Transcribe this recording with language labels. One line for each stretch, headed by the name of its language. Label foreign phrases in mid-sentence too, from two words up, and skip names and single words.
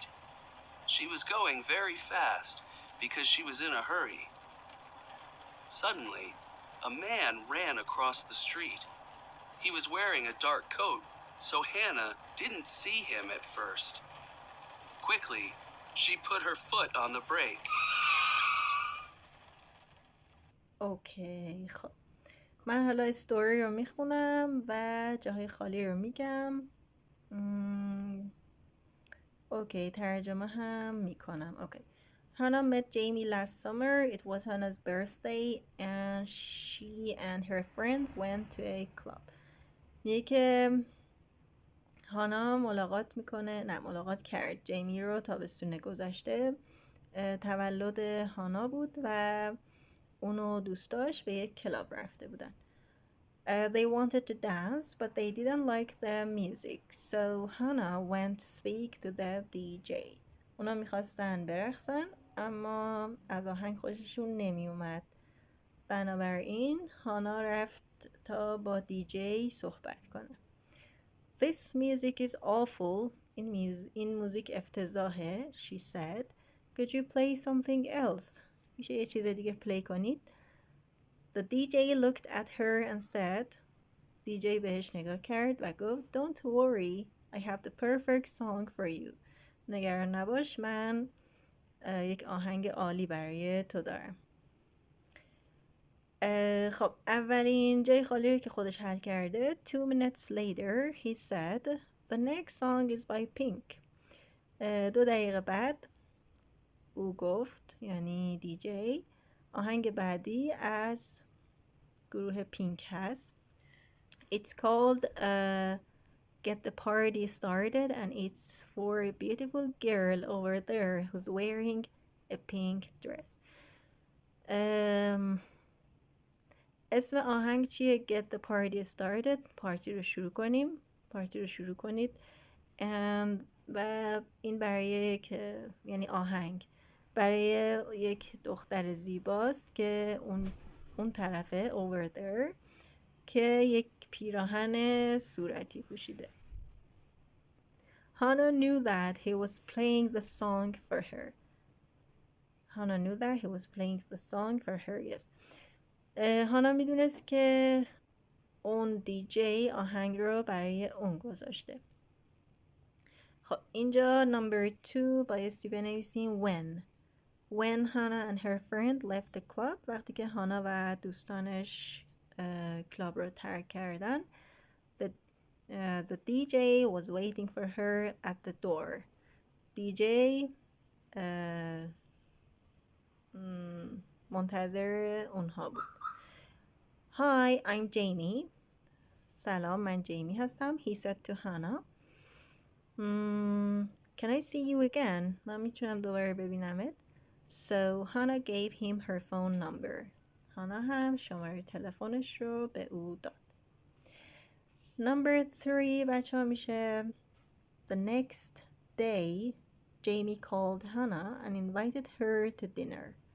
English: She was going very fast because she was in a hurry. Suddenly, a man ran across the street. He was wearing a dark coat, so Hannah didn't see him at first. Quickly, she put her foot on the brake.
Persian: اوکی خب من حالا استوری رو میخونم و جاهای خالی رو میگم. اوکی ترجمه هم میکنم.
English: اوکی Hannah met Jamie last summer. It was Hannah's birthday and she and her friends went to a club.
Persian: میگه که هانا ملاقات کرد جیمی رو تابستون گذشته. تولد هانا بود و اونو دوست داشت به یک کلاب رفته بودن.
English: They wanted to dance but they didn't like the music so Hannah went to speak to the DJ.
Persian: اونا میخواستن برقصن اما از آهنگ خوششون نمی اومد. بنابراین هانا رفت تا با دیجی صحبت کنه.
English: This music is awful.
Persian: این موزیک افتضاحه.
English: She said. Could you play something else?
Persian: میشه یه چیز دیگه پلی کنید؟
English: The DJ looked at her and said.
Persian: DJ بهش نگاه کرد و گفت
English: Don't worry. I have the perfect song for you.
Persian: نگران نباش من یک آهنگ عالی برای تو دارم. خب اولین جای خالی رو که خودش حل کرده.
English: 2 minutes later he said the next song is by Pink.
Persian: 2 دقیقه بعد او گفت یعنی دیجی آهنگ بعدی از گروه پینک هست.
English: It's called Get the Party Started and it's for a beautiful girl over there who's wearing a pink dress.
Persian: اسم آهنگ چیه؟ Get the Party Started. پارتی رو شروع کنیم. پارتی رو شروع کنید. و این برای یک یعنی آهنگ برای یک دختر زیباست که اون طرفه
English: over there
Persian: که یک پیراهن صورتی پوشیده.
English: Hannah knew that he was playing the song for her. Hannah knew that he was playing the song for her. Yes.
Persian: هانا میدونست که اون دیجی آهنگ رو برای اون گذاشته. خب اینجا
English: number 2
Persian: بایستی بنویسیم
English: when Hannah and her friend left the club.
Persian: وقتی که هانا و دوستانش کلاب رو ترک کردن.
English: The DJ was waiting for her at the door.
Persian: DJ منتظر اونها بود.
English: Hi, I'm Jamie.
Persian: سلام من جیمی هستم.
English: He said to Hannah. Can I see you again?
Persian: من میتونم دوباره ببینمت.
English: So Hannah gave him her phone number.
Persian: هانا هم شماره تلفنش رو به او داد.
English: Number 3
Persian: بچه ها میشه
English: The next day Jamie called Hannah and invited her to dinner.